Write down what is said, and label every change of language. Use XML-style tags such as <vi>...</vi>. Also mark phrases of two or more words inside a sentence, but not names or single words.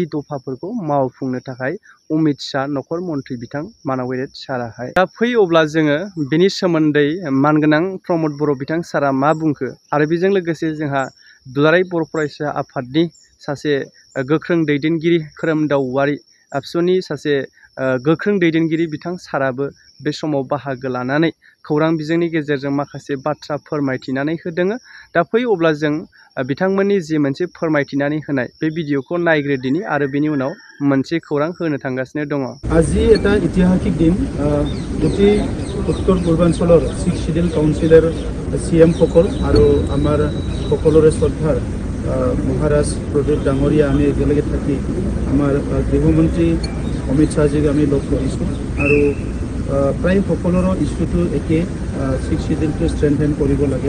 <brx>दफाफोरखौ मावफुंनो थाखाय अमित शाह नखर मन्त्रि बिथां मानब साराहाय दा फै अब्ला जोङो बिनि सोमोन्दै मानगोनां प्रमद बर' बिथां सारा मा बुंखो आरो बेजों लोगोसे जोंहा दुलाराय बर' फरायसा आफादनि सासे गोख्रों दैदेनगिरि खोरोमदाव औवारी आबसुनि सासे गोख्रों दैदेनगिरि बिथां साराबो बे समाव बाहागो लानानै खौरां बिजोंनि गेजेरजों माखासे बाथ्रा फोरमायथिनानै होदों। दा फै अब्ला जों बिथांमोननि जि मोनसे फोरमायथिनानै होनाय बे भिडिअखौ नायग्रोदिनि आरो बेनि उनाव मोनसे खौरां होनो थांगासिनो दङ।</brx> <as>আজি এটা ঐতিহাসিক দিন গোটেই উত্তৰ পূৰ্বাঞ্চলৰ</as> <en>Six Schedule Councilৰ</en> <as>CM সকল আৰু আমাৰ সকলোৰে শ্ৰদ্ধাৰ মহাৰাজ প্ৰদীপ ডাঙৰীয়া আমি একেলগে থাকি আমাৰ গৃহমন্ত্ৰী অমিত শাহজীক আমি লগ কৰিছোঁ আৰু প্ৰায় সকলোৰে ইস্যুটো একে</as> <en>Six Scheduleটো strengthen</en> <as>কৰিব লাগে।</as>